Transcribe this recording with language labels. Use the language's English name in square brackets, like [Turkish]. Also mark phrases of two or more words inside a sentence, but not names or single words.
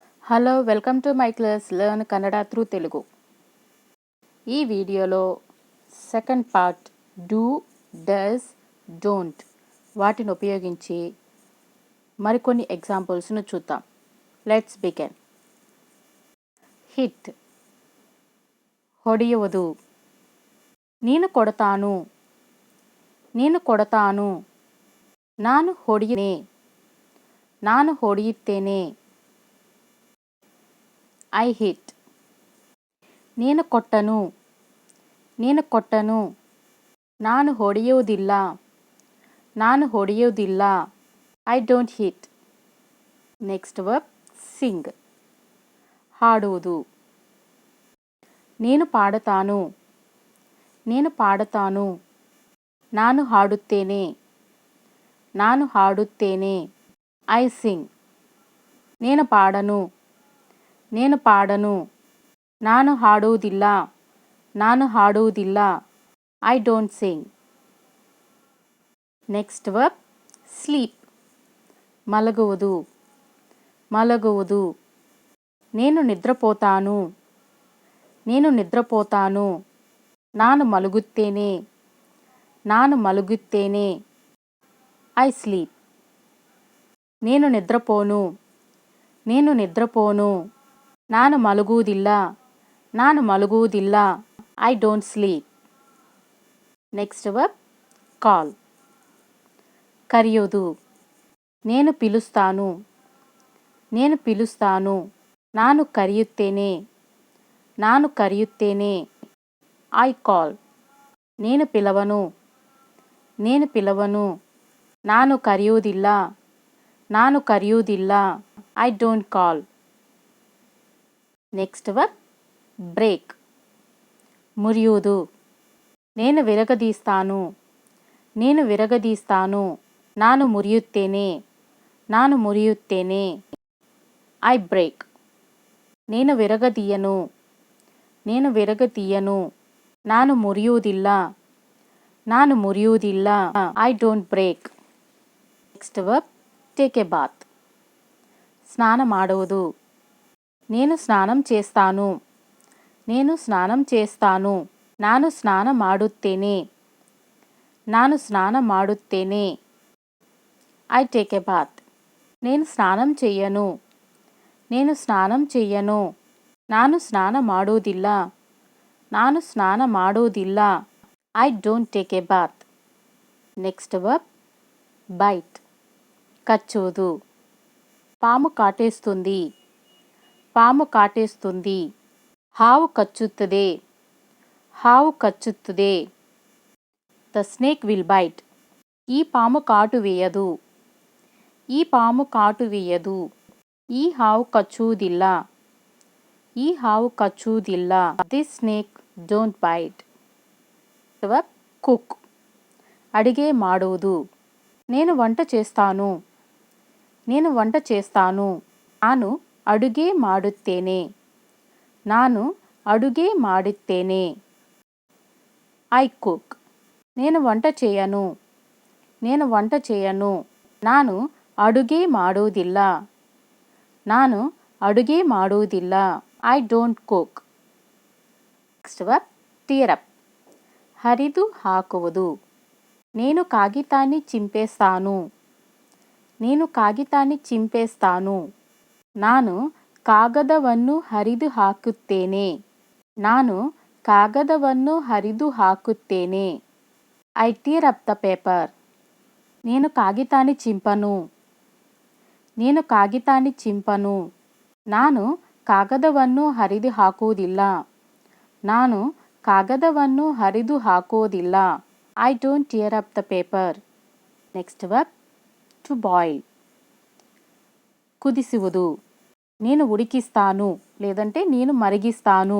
[English] Hello welcome to my class learn Kannada through Telugu. [Telugu] ఈ వీడియోలో [English] second part do, does, don't [Telugu] వాటిని ఉపయోగించి మరికొన్ని ఎగ్జాంపుల్స్ను చూద్దాం. [English] Let's begin. Hit, ಹೊಡೆಯುವುದು. [Telugu] నేను కొడతాను, నేను కొడతాను. [Kannada] ನಾನು ಹೊಡೆಯುತ್ತೇನೆ, ನಾನು ಹೊಡೆಯುತ್ತೇನೆ. [English] I hit. [Telugu] నేను కొట్టను, నేను కొట్టను. [Kannada] ನಾನು ಹೊಡೆಯುವುದಿಲ್ಲ, ನಾನು ಹೊಡೆಯುವುದಿಲ್ಲ. [English] I don't hit. Next verb sing, [Kannada] ಹಾಡುವುದು. [Telugu] నేను పాడతాను, నేను పాడతాను. [Kannada] ನಾನು ಹಾಡುತ್ತೇನೆ, ನಾನು ಹಾಡುತ್ತೇನೆ. [English] I sing. [Telugu] నేను పాడను, నేను పాడను. [Kannada] ನಾನು ಹಾಡುವುದಿಲ್ಲ, ನಾನು ಹಾಡುವುದಿಲ್ಲ. [English] I don't sing. Next verb sleep, [Kannada] ಮಲಗುವುದು, ಮಲಗುವುದು. [Telugu] నేను నిద్రపోతాను, నేను నిద్రపోతాను. [Kannada] ನಾನು ಮಲಗುತ್ತೇನೆ, ನಾನು ಮಲಗುತ್ತೇನೆ. [English] I sleep. [Telugu] నేను నిద్రపోను, నేను నిద్రపోను. [Kannada] ನಾನು ಮಲಗುವುದಿಲ್ಲ, ನಾನು ಮಲಗುವುದಿಲ್ಲ. [English] I don't sleep. Next verb call, [Kannada] ಕರೆಯುವುದು. [Telugu] నేను పిలుస్తాను, నేను పిలుస్తాను. [Kannada] ನಾನು ಕರೆಯುತ್ತೇನೆ, ನಾನು ಕರೆಯುತ್ತೇನೆ. [English] I call. [Telugu] నేను పిలవను, నేను పిలవను. [Kannada] ನಾನು ಕರೆಯುವುದಿಲ್ಲ, ನಾನು ಕರೆಯುವುದಿಲ್ಲ. [English] I don't call. next verb break, మురియుವುದು. [Telugu] నేను విరగదీస్తాను, నేను విరగదీస్తాను. [Kannada] ನಾನು ಮುರಿಯುತ್ತೇನೆ, ನಾನು ಮುರಿಯುತ್ತೇನೆ. [English] I break. [Telugu] నేను విరగదీయను, నేను విరగదీయను. [Kannada] ನಾನು ಮುರಿಯುವುದಿಲ್ಲ, ನಾನು ಮುರಿಯುವುದಿಲ್ಲ. [English] I don't break. next verb take a bath, [Kannada] ಸ್ನಾನ ಮಾಡುವುದು. [Telugu] నేను స్నానం చేస్తాను, నేను స్నానం చేస్తాను. [Kannada] ನಾನು ಸ್ನಾನ ಮಾಡುತ್ತೇನೆ, ನಾನು ಸ್ನಾನ ಮಾಡುತ್ತೇನೆ. [English] I take a bath. [Telugu] నేను స్నానం చెయ్యను, నేను స్నానం చెయ్యను. [Kannada] ನಾನು ಸ್ನಾನ ಮಾಡುವುದಿಲ್ಲ, ನಾನು ಸ್ನಾನ ಮಾಡುವುದಿಲ್ಲ. [English] I don't take a bath. next verb bite, కಚ್ಚుವುದು. [Telugu] పాము కాటేస్తుంది, పాము కాటేస్తుంది. [Kannada] ಹಾವು ಕಚ್ಚುತ್ತದೆ, ಹಾವು ಕಚ್ಚುತ್ತದೆ. [English] The snake will bite. [Telugu] ఈ పాము కాటు వేయదు, ఈ పాము కాటు వేయదు. [Kannada] ఈ ಹಾವು ಕಚ್ಚುವುದಿಲ್ಲ, ఈ ಹಾವು ಕಚ್ಚುವುದಿಲ್ಲ. [English] This snake don't bite. verb cook, [Kannada] ಅಡಿಗೆ ಮಾಡುವುದು. [Telugu] నేను వంట చేస్తాను, నేను వంట చేస్తాను. [Kannada] ನಾನು ಅಡುಗೆ ಮಾಡುತ್ತೇನೆ, ನಾನು ಅಡುಗೆ ಮಾಡುತ್ತೇನೆ. [English] I cook. [Telugu] నేను వంట చేయను, నేను వంట చేయను. [Kannada] ನಾನು ಅಡುಗೆ ಮಾಡುವುದಿಲ್ಲ, ನಾನು ಅಡುಗೆ ಮಾಡುವುದಿಲ್ಲ. [English] I don't cook. Next verb tear up, [Kannada] ಹರಿದು ಹಾಕುವುದು. [Telugu] నేను కాగితాన్ని చింపేస్తాను, నేను కాగితాన్ని చింపేస్తాను. [Kannada] ನಾನು ಕಾಗದವನ್ನು ಹರಿದು ಹಾಕುತ್ತೇನೆ, ನಾನು ಕಾಗದವನ್ನು ಹರಿದು ಹಾಕುತ್ತೇನೆ. [English] I tear up the paper. [Telugu] నేను కాగితాన్ని చింపను, నేను కాగితాన్ని చింపను. [Kannada] ನಾನು ಕಾಗದವನ್ನು ಹರಿದು ಹಾಕುವುದಿಲ್ಲ, ನಾನು ಕಾಗದವನ್ನು ಹರಿದು ಹಾಕುವುದಿಲ್ಲ. [English] I don't tear up the paper. Next verb to boil, [Kannada] ಕುದಿಸುವುದು. [Telugu] నేను ఉడికిస్తాను లేదంటే నేను మరిగిస్తాను.